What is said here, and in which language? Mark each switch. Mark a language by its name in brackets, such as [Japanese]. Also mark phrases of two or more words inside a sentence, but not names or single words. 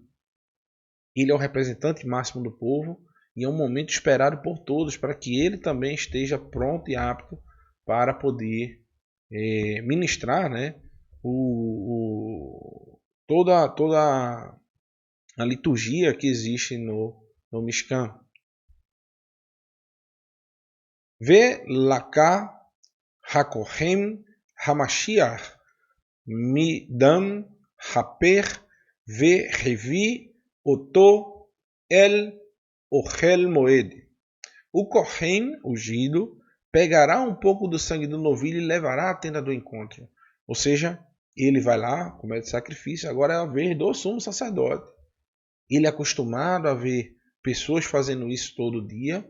[Portuguese] Ele é o representante máximo do povo e é um momento esperado por todos para que ele também esteja pronto e apto para poder ministrar, né, toda a liturgia que existe no Mishkan. [Hebrew] ולקח הכהן המשיח מדם הפר והביא אתו אל אהל מועד. [Portuguese] O Kohen, ungido, pegará um pouco do sangue do novilho e levará à tenda do encontro. Ou seja, ele vai lá, comete sacrifício, agora é a vez do sumo sacerdote. Ele é acostumado a ver pessoas fazendo isso todo dia.